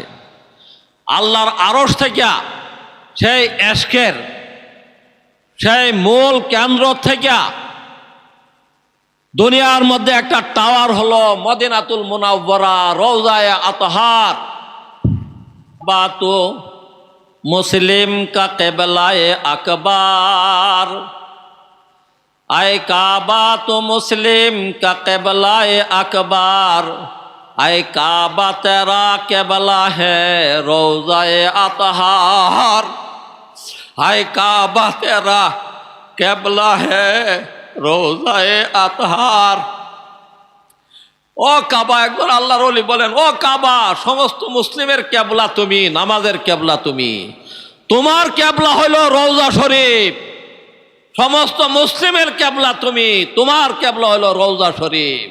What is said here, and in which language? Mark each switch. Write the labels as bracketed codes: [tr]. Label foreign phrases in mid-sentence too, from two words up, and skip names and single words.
[bn] আল্লাহর আরশ থেকে সেই ইশকের সেই মূল কেন্দ্র থেকে দুনিয়ার মধ্যে একটা টাওয়ার হলো মদিনাতুল মুনাওয়ারা, রওজায়ে আতহার। [ur] باتو مسلم کا قبلۂ اکبر، اے کعبہ تو مسلم کا قبلۂ اکبر, اے کعبہ تیرا قبلہ ہے روضۂ اطہر، اے کعبہ تیرا قبلہ ہے روضۂ اطہر. [bn] ও কাবা, একবার আল্লাহর ওলি বলেন, ও কাবা, সমস্ত মুসলিমের কেবলা তুমি, নামাজের কেবলা তুমি, তোমার কেবলা হলো রওজা শরীফ। সমস্ত মুসলিমের কেবলা তুমি, তোমার কেবলা হলো রওজা শরীফ।